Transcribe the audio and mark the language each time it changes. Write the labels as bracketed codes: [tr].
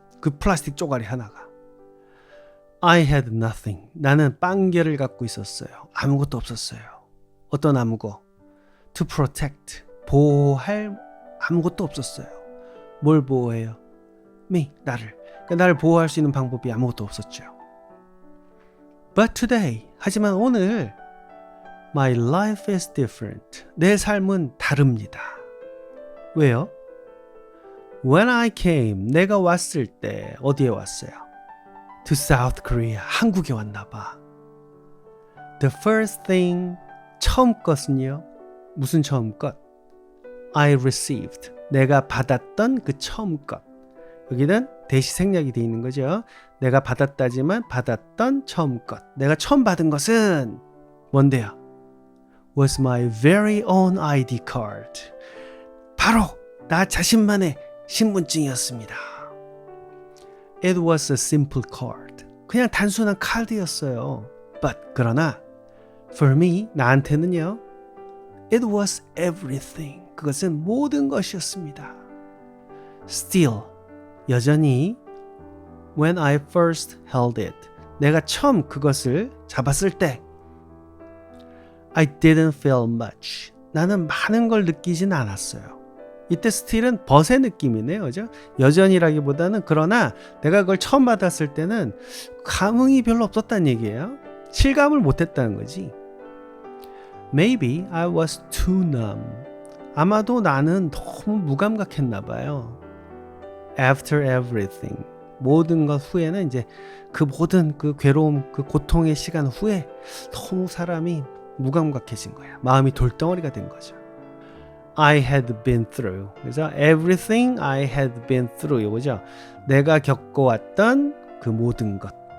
[ko] 그 플라스틱 쪼가리 하나가. [en] I had nothing, [ko] 나는 빵개를 갖고 있었어요. 아무것도 없었어요. 어떤 아무거? [en] To protect, [ko] 보호할 아무것도 없었어요. 뭘 보호해요? me, 나를. 그러니까 나를 보호할 수 있는 방법이 아무것도 없었죠. [en] But today, [ko] 하지만 오늘 [en] My life is different, [ko] 내 삶은 다릅니다. 왜요? [en] When I came, [ko] 내가 왔을 때 어디에 왔어요? [en] To South Korea, [ko] 한국에 왔나 봐. [en] The first thing, [ko] 처음 것은요? 무슨 처음 것? [en] I received, [ko] 내가 받았던 그 처음 것. 여기는 대시 생략이 되어 있는 거죠. 내가 받았다지만 받았던 처음 것. 내가 처음 받은 것은 뭔데요? [en] Was my very own ID card. [ko] 바로 나 자신만의 신분증이었습니다. [en] It was a simple card. [ko] 그냥 단순한 카드였어요. [en] But [ko] 그러나 [en] for me, [ko] 나한테는요. [en] It was everything. [ko] 그것은 모든 것이었습니다. [en] Still, [ko] 여전히 [en] when I first held it, [ko] 내가 처음 그것을 잡았을 때 [en] I didn't feel much. [ko] 나는 많은 걸 느끼진 않았어요. 이때 still은 벗의 느낌이네요. 그죠? 여전히라기보다는 그러나 내가 그걸 처음 받았을 때는 감흥이 별로 없었다는 얘기예요. 실감을 못했다는 거지. [en] Maybe I was too numb. [ko] 아마도 나는 너무 무감각했나 봐요. [en] After everything. [ko] 모든 것 후에는 이제 그 모든 그 괴로움, 그 고통의 시간 후에 너무 사람이 무감각해진 거야. 마음이 돌덩어리가 된 거죠. [en] I had been through. [ko] 그래서 [en] everything I had been through [ko] 이거죠. 내가 겪어왔던 그 모든 것.